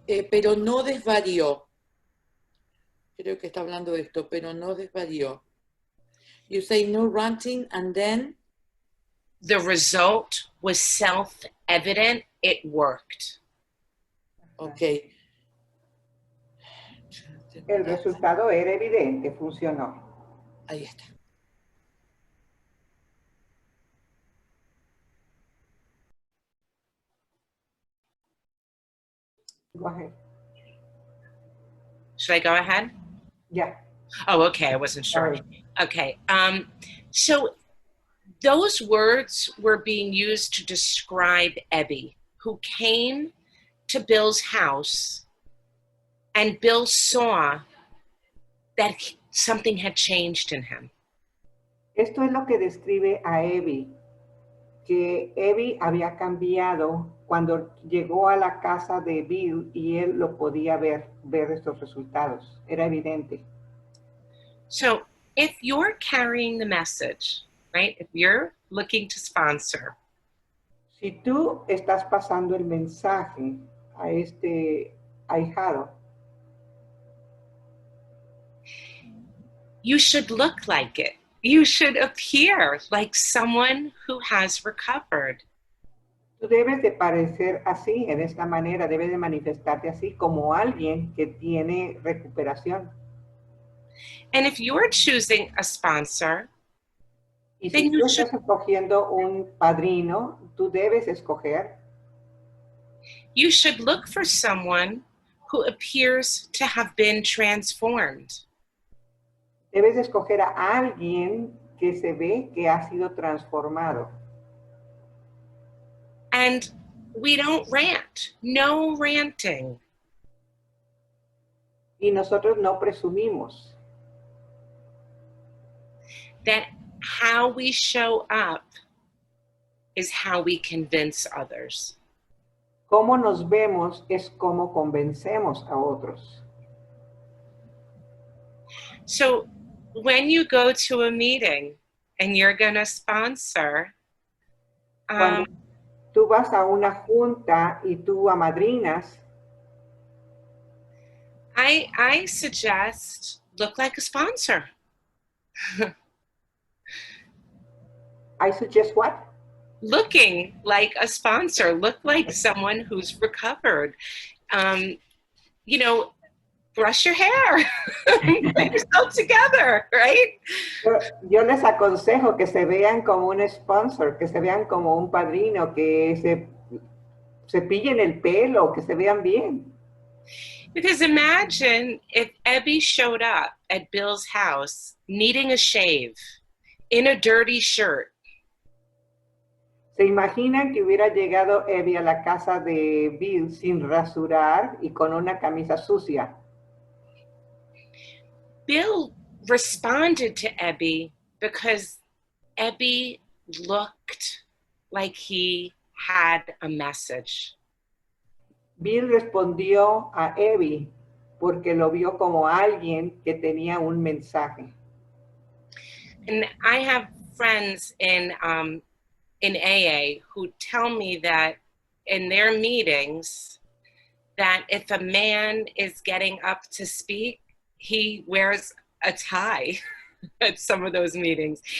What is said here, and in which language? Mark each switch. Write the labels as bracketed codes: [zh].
[es] Pero no desvarió. Creo que está hablando de esto, pero no desvarió. [en] You say no ranting and then? The result was self-evident. It worked. Ok. [es] El resultado era evidente, funcionó. Ahí está. [en] Go ahead. Should I go ahead? Yeah. Oh, okay. I wasn't sure. Sorry. Okay. So those words were being used to describe Ebby, who came to Bill's house, and Bill saw that something had changed in him. [es] Esto es lo que describe a Abby, que Abby había cambiado cuando llegó a la casa de Bill y él lo podía ver estos resultados. Era evidente. [en] So if you're carrying the message, right, if you're looking to sponsor, [es] Si tú estás pasando el mensaje a este ahijado, [en] you should look like it. You should appear like someone who has recovered. [es] tú debes de parecer así, en esta manera, debes de manifestarte así como alguien que tiene recuperación. [en] And if you're choosing a sponsor, [es] Y [en] then [es] si [en] you [es] tú [en] should, [es] estás escogiendo un padrino, tú debes escoger, [en] you should look for someone who appears to have been transformed. [es] debes escoger a alguien que se ve que ha sido transformado. [en] And we don't rant. No ranting. [es] Y nosotros no presumimos. [en] That how we show up is how we convince others. [es] Cómo nos vemos es cómo convencemos a otros. [en] So when you go to a meeting and you're going to sponsor, [es] Cuando tú vas a una junta y tú amadrinas, [en] I suggest look like a sponsor. I suggest what? Looking like a sponsor, look like someone who's recovered. You know, brush your hair, get yourself together, right? [es] Yo les aconsejo que se vean como un sponsor, que se vean como un padrino, que se cepillen el pelo, que se vean bien. [en] Because imagine if Ebby showed up at Bill's house needing a shave in a dirty shirt. [es] ¿Se imaginan que hubiera llegado Abby a la casa de Bill sin rasurar y con una camisa sucia? [en] Bill responded to Ebby because Ebby looked like he had a message. [es] Bill respondió a Abby porque lo vio como alguien que tenía un mensaje. [en] And I have friends in AA who tell me that in their meetings, that if a man is getting up to speak, he wears a tie at some of those meetings.